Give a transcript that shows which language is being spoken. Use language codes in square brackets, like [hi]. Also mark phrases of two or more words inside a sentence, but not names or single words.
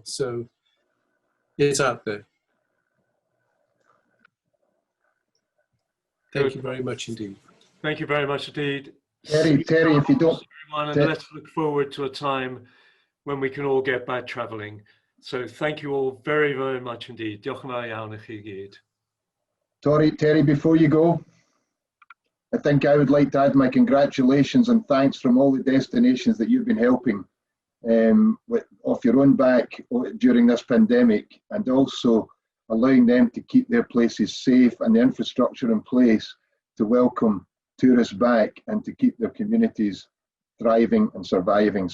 [en] So it's out there. Thank you very much indeed. Thank you very much indeed. Terry, if you don't... And let's look forward to a time when we can all get back traveling. So thank you all very, very much indeed. [cy] Diolch yn fawr iawn I chi gyd. [en] Terry, before you go, I think I would like to add my congratulations and thanks from all the destinations that you've been helping off your own back during this pandemic, and also allowing them to keep their places safe and the infrastructure in place to welcome tourists back and to keep their communities thriving and surviving.